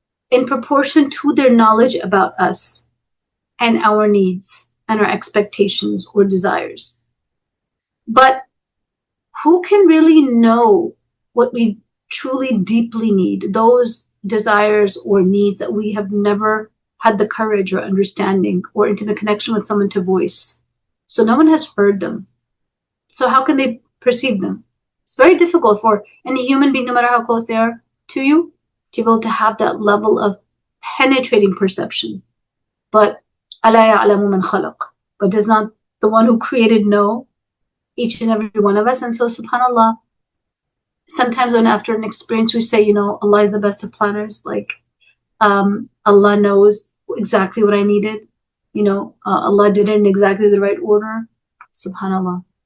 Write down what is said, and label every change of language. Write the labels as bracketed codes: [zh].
[en] in proportion to their knowledge about us and our needs and our expectations or desires, but who can really know what we truly deeply need, those desires or needs that we have never had the courage or understanding or intimate connection with someone to voice? So no one has heard them. So how can they perceive them? It's very difficult for any human being, no matter how close they are to you, to be able to have that level of penetrating perception. But [ar] أَلَا يَعْلَمُ مَنْ خَلَقَ. [en] But does not the one who created know each and every one of us? And so subhanAllah, sometimes when after an experience we say, Allah is the best of planners, like Allah knows exactly what I needed, Allah did it in exactly the right order. SubhanAllah.